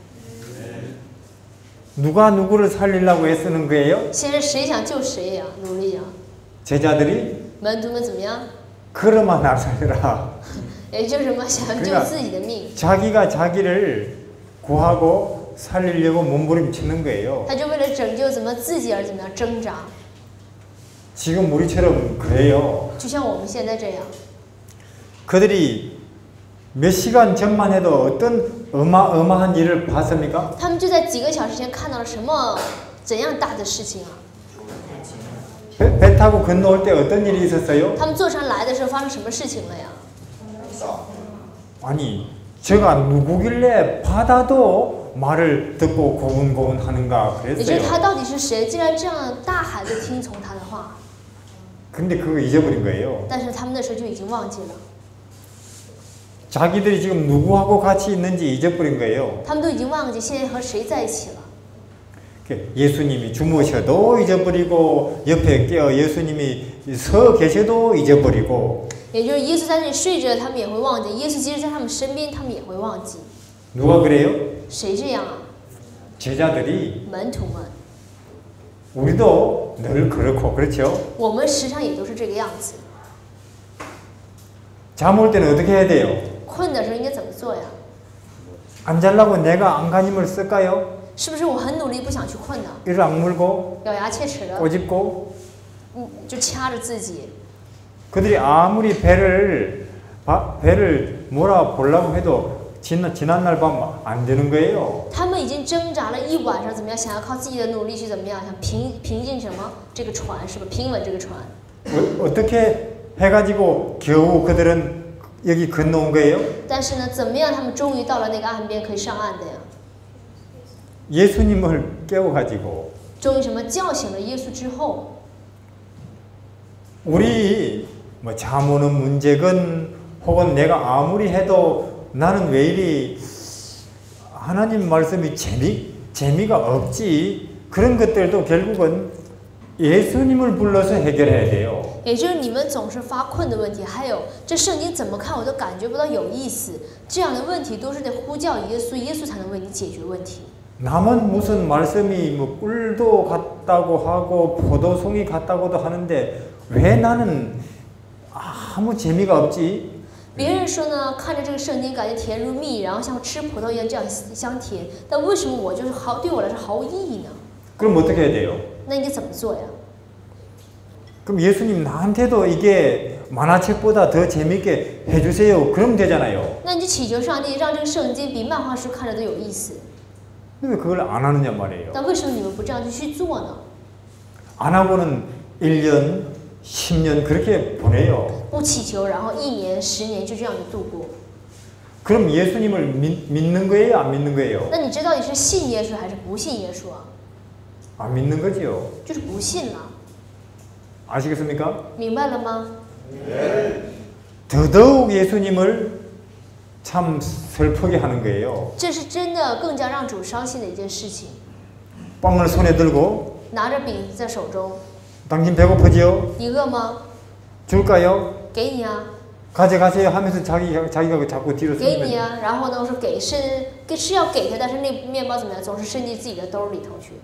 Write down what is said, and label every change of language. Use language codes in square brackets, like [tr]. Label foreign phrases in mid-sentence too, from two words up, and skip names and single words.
[ko] 누가 누구를 살리려고 애쓰는 거예요? [zh] 现在谁想救谁呀？努力啊！ [ko] 제자들이 [zh] 门徒们怎么样？ [ko] 그러마 날 살려라. [zh] 也就是什么想救自己的命， [ko] 자기가 자기를 구하고 살리려고 몸부림치는 거예요. [zh] 他就为了拯救怎么自己而怎么样挣扎， [ko] 지금 우리처럼 그래요. [zh] 就像我们现在这样。 [ko] 그들이 몇 시간 전만 해도 어떤 어마어마한 일을 봤습니까? [zh] 他们就在几个小时前看到了什么怎样大的事情啊？ [ko] 배 타고 건너올 때 어떤 일이 있었어요? [zh] 他们坐船来的时候发生什么事情了呀？ [ko] 아니 제가 누구길래 바다도 말을 듣고 고군고군 하는가 [zh] 也就是 [ko] 그랬어요. [zh] 他到底是谁？竟然这样大海都听从他的话， [ko] 근데 그거 잊어버린 거예요. [zh] 但是他们那时候就已经忘记了， [ko] 자기들이 지금 누구하고 같이 있는지 잊어버린 거예요. [zh] 他们都已经忘记现在和谁在一起了。 [ko] 예수님이 주무셔도 잊어버리고 옆에 깨어 예수님이 서 계셔도 잊어버리고 [zh] 也就是耶稣在那里睡着，他们也会忘记；耶稣即使在他们身边，他们也会忘记。 [ko] 누가 그래요? [zh] 谁这样啊？ [ko] 제자들이 [zh] 门徒们， [ko] 우리도 늘 그렇고 그렇죠? [zh] 我们时常也都是这个样子。 [ko] 잠 올 때는 어떻게 해야 돼요? [zh] 困的时候应该怎么做呀？ [ko] 안 자려고 내가 안간힘을 쓸까요? [zh] 是不是我很努力不想去困呢？ [ko] 이를 악물고 [zh] 咬牙切齿的， [ko] 꼬집고 [zh] 就掐着自己。 [ko] 그들이 아무리 배를 몰아보려고 해도 지난날 밤 안 되는 거예요. [zh] 他们已经挣扎了一晚上，怎么样？想要靠自己的努力去怎么样？想平静什么？这个船是吧？平稳这个船。 [ko] 어떻게 해가지고 겨우 그들은 여기 건너온 거예요? [zh] 但是呢，怎么样？他们终于到了那个岸边，可以上岸的呀。 [ko] 예수님을 깨워가지고 [zh] 终于什么叫醒了耶稣之后， [ko] 우리 뭐 자모는 문제건 혹은 내가 아무리 해도 나는 왜 이리 하나님 말씀이 재미가 없지, 그런 것들도 결국은 예수님을 불러서 해결해야 돼요. [zh] 也就是你们总是发困的问题，还有这圣经怎么看我都感觉不到有意思，这样的问题都是得呼叫耶稣，耶稣才能为你解决问题。 [ko] 남은 무슨 말씀이 뭐 꿀도 같다고 하고 포도송이 같다고도 하는데 왜 나는 아무 재미가 없지? [zh] 别人说呢，看着这个圣经感觉甜如蜜，然后像吃葡萄一样这样香甜，但为什么我就是对我来说毫无意义呢？ [ko] 그럼 어떻게 해야 돼요? [zh] 那应该怎么做呀？ [ko] 그럼 예수님 나한테도 이게 만화책보다 더 재밌게 해주세요. 그럼 되잖아요. [zh] 那你就祈求上帝让这个圣经比漫画书看着都有意思。 [ko] 왜 그걸 안 하느냐 말이에요. [zh] 但为什么你们不这样去做呢？ [ko] 안 하고는 1년, 10년 그렇게 보내요. [zh] 不祈求，然后1年、10年就这样子度过。 [ko] 그럼 예수님을 믿는 거예요? 안 믿는 거예요? [zh] 那你这到底是信耶稣还是不信耶稣啊？ [ko] 안 믿는 거지요. [zh] 就是不信了， [ko] 아시겠습니까? [zh] 明白了吗？ [ko] 더더욱 예수님을 참 슬프게 하는 거예요. [zh] 这是真的更加让主伤心的一件事情。 [ko] 빵을 손에 들고 [zh] 拿着饼在手中， [ko] 당신 배고프지요? [zh] 你饿吗？ [ko] 줄까요? [zh] 给你啊， [ko] 가져가세요 하면서 자기가 자꾸 뒤로 [zh] 给你 [ko] 숨는 [zh] 啊。然后呢，我说是要给他，但是那面包怎么样，总是伸进自己的兜里头去。